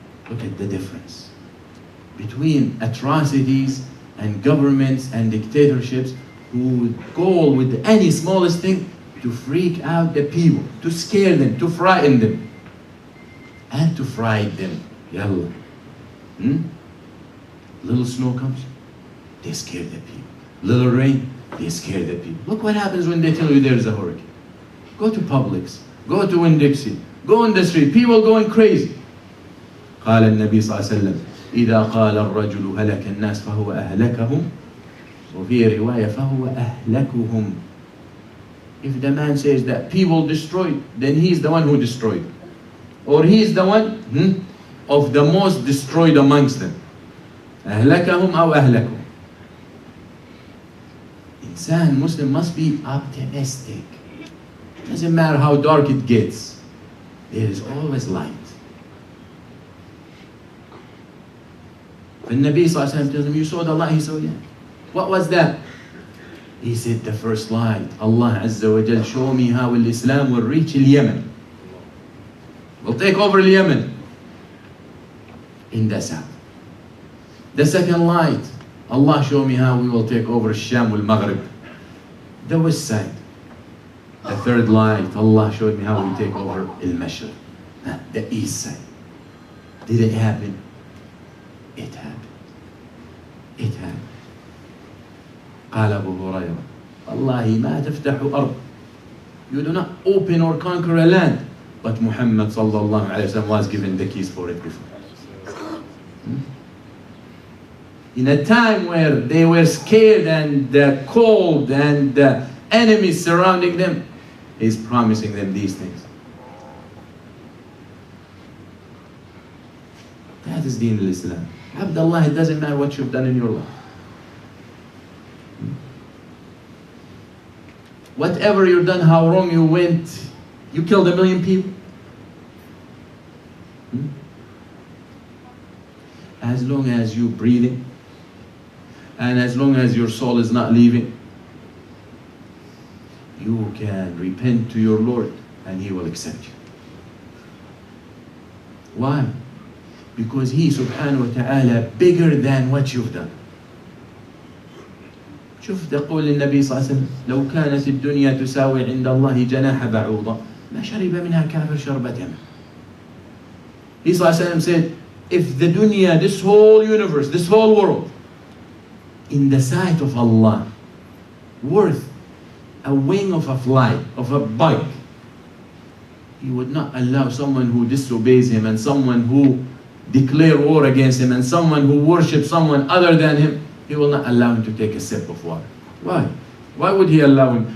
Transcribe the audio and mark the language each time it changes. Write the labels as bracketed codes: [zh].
[en] Look at the difference between atrocities and governments and dictatorships who go with any smallest thing to freak out the people, to scare them, to frighten them, and to frighten them. Yalla. Little snow comes, they scare the people. Little rain, they scare the people. Look what happens when they tell you there's a hurricane. Go to Publix, go to Winn-Dixie, go on the street, people going crazy. [ar] قال النبي صلى الله عليه وسلم إذا قال الرجل هلك الناس فهو أهلكهم وفي رواية فهو أهلكهم. [en] If the man says that people destroyed, then he's the one who destroyed. Or he's the one of the most destroyed amongst them. [ar] أهلكهم أو أهلكهم. [en] Insan, Muslim must be optimistic. Doesn't matter how dark it gets, there is always light. The Nabi sallallahu alaihi wasallam tells him, you saw the light? He said, yeah. What was that? He said, the first light. Allah Azza wa Jal, show me how Islam will reach Yemen. We'll take over Yemen in the south. The second light, Allah show me how we will take over Sham wal Maghrib, the west side. The third light, Allah showed me how we take over Al-Mashriq, the east side. Did it happen? It happened. It had. [ar] قال أبو هريرة والله ما تفتح أرض. [en] You do not open or conquer a land. But Muhammad sallallahu alayhi wa sallam was given the keys for it before. In a time where they were scared and cold and the enemies surrounding them, he's promising them these things. That is Deen al-Islam. Abdullah, it doesn't matter what you've done in your life. Whatever you've done, how wrong you went, you killed 1 million people. As long as you're breathing, and as long as your soul is not leaving, you can repent to your Lord and He will accept you. Why? Because He subhanahu wa ta'ala bigger than what you've done. [ar] شوف تقول النبي صلى الله عليه وسلم لو كانت الدنيا تساوي عند الله جناح بعوضة ما شرب منها كافر شربة ماء. [en] He [ar] صلى الله عليه وسلم [en] said, if the dunya, this whole universe, this whole world, in the sight of Allah, worth a wing of a fly, of a bike, He would not allow someone who disobeys Him and someone who declares war against Him and someone who worships someone other than Him, He will not allow him to take a sip of water. Why? Why would He allow him?